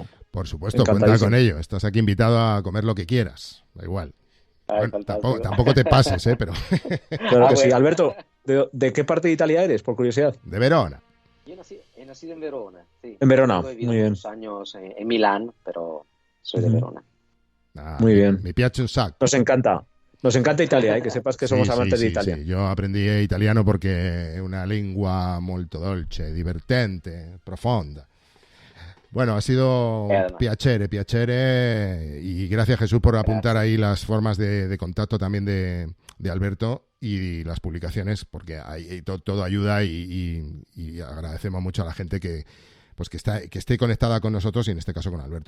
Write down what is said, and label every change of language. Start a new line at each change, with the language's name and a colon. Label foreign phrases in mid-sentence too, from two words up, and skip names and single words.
Spanish: Por supuesto, cuenta con ello. Estás aquí invitado a comer lo que quieras. Da igual. Bueno, tampoco te pases, pero... Claro que sí. Alberto, ¿de qué parte de Italia eres, por curiosidad? De Verona. Yo he nacido en Verona, sí. En Verona, muy bien. He unos años en Milán, pero soy de Verona. Muy bien.
Italian: Mi piace un sacco.
Spanish: Nos encanta Italia, que sepas que somos amantes de Italia. Sí. Yo aprendí italiano porque
Italian: è una lingua molto dolce, divertente, profonda.
Spanish: Bueno, ha sido piacere y gracias, Jesús, por apuntar ahí las formas de contacto también de Alberto y las publicaciones, porque ahí todo ayuda y agradecemos mucho a la gente que esté conectada con nosotros y en este caso con Alberto.